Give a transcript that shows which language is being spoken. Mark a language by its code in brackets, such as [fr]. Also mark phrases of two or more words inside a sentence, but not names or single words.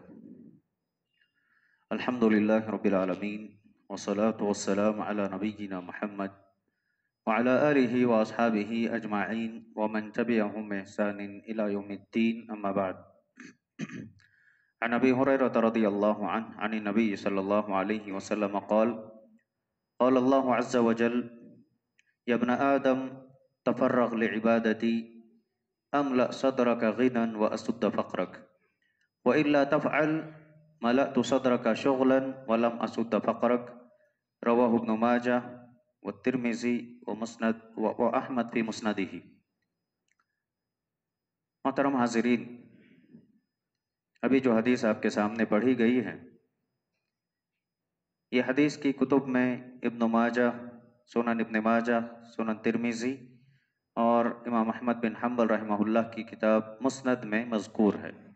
[ar] الحمد لله رب العالمين والصلاة والسلام على نبينا محمد وعلى آله وأصحابه أجمعين ومن تبعهم بإحسان إلى يوم الدين، أما بعد. عن أبي هريرة رضي الله عنه أن النبي صلى الله عليه وسلم قال قال الله عز وجل يا ابن آدم تفرغ لعبادتي أملأ صدرك غنى وأسد فقرك وإلا تفعل ملأت صدرك شغلا ولم أسد فقرك. رواه ابن ماجه والترمذي ومسند وأحمد في مسنده. [ur] محترم حاضرین، ابھی جو حدیث آپ کے سامنے پڑھی گئی ہے، یہ حدیث کی کتب میں ابن ماجہ، سنن ابن ماجہ، سنن ترمذی اور امام احمد بن حنبل رحمہ اللہ کی کتاب مسند میں مذکور ہے.